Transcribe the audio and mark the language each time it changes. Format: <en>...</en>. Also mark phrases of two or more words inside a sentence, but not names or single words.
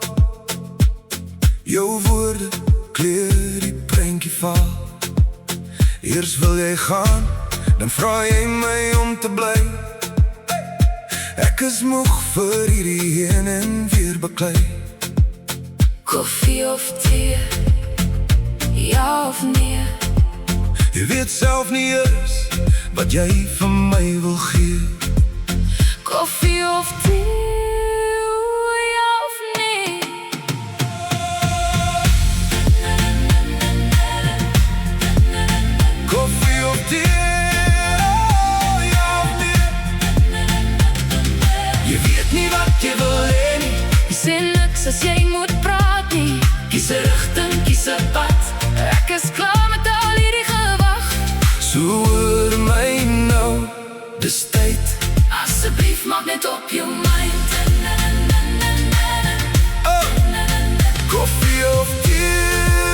<nl>Jouw woorden kleur die prentje vaal. Eerst wil jij gaan, dan vraag jij mij om te blijven.</nl> <af>Ek is moeg vir hierdie heen en weer beklei.</af> <nl>Koffie of thee? Ja of nee? Je weet zelf niet eens wat jij van mij wil gee. Koffie of thee? Ja of nee? Koffie of thee? Ja of nee? Je weet niet wat je wil heen.</nl> <af>Je sê niks as jy moet praat nie. Kies 'n rigting, kies 'n pad. Ek is klaar met al hierdie gewag. So hoor my nou, dis tyd. Asseblief maak net op jou mind.</af> <nl>Oh, koffie of thee?</nl>